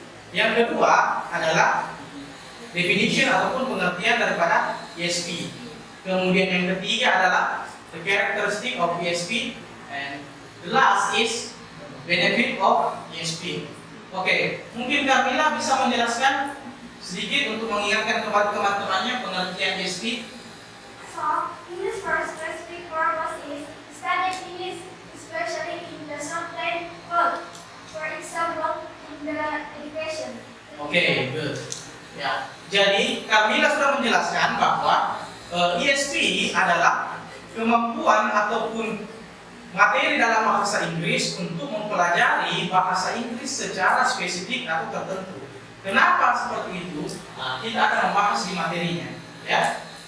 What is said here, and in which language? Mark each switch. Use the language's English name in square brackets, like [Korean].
[Indonesian] Yang kedua adalah definition ataupun pengertian daripada ESP. Kemudian yang ketiga adalah [English] the characteristic of ESP, and the last is benefit of ESP. Oke, mungkin Kamila bisa menjelaskan sedikit untuk mengingatkan kepada teman-temannya pengertian ESP. So, English for specific purpose is studying English, especially in the subject field. For example, in the education. Oke, good. [Indonesian] Ya, jadi Kamila sudah menjelaskan bahwa ESP adalah kemampuan ataupun materi dalam bahasa Inggris untuk mempelajari bahasa Inggris secara spesifik atau tertentu. Kenapa seperti itu? Nah, kita akan membahas di materinya, ya.